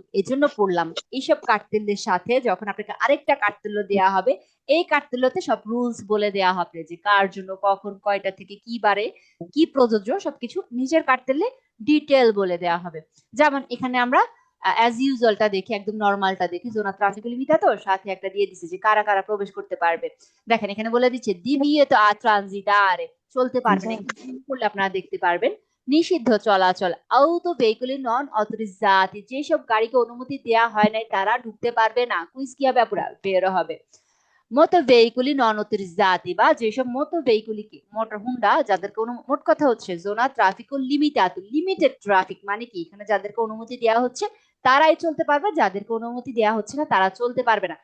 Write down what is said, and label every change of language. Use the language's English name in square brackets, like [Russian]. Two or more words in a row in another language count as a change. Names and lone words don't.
[Bangla] এই জন্য পড়লাম, এইসব কার্তেলের সাথে যখন আপনাকে আরেকটা কার্তেল দেওয়া হবে, এই কার্তেলতে সব রুলস বলে দেওয়া হবে যে কার জন্য কখন কয়টা থেকে কি বারে কি প্রযোজ্য, সবকিছু নিজের কার্তেলে ডিটেল বলে দেওয়া হবে। যেমন এখানে আমরা [English] as usual [Bangla] দেখি, একদম নর্মালটা দেখি, [Italian] zona traffico limitato [Bangla] সাথে একটা দিয়ে দিছে যে কারা কারা প্রবেশ করতে পারবে। দেখেন এখানে বলে দিচ্ছে [Italian] divieto a transitare, [Bangla] চলতে পারবেন, করলে আপনারা দেখতে পারবেন। নিষিদ্ধ চলাচল, [Italian] auto veicoli non autorizzati, [Bangla] যেসব গাড়িকে অনুমতি দেয়া হয় নাই তারা ঢুকতে পারবে না। কুইজ কি হবে আপুরা? বের হবে। [Italian] motoveicoli non autorizzati, [Bangla] বা যেসব মোটর ভেহিকুলি কি, মোটর হুন্ডা, যাদেরকে মোট কথা হচ্ছে [Italian] zona traffico limitato, [English] limited traffic [Bangla] মানে কি, এখানে যাদেরকে অনুমতি দেওয়া হচ্ছে তারাই চলতে পারবে, যাদেরকে অনুমতি দেওয়া হচ্ছে না তারা চলতে পারবে না।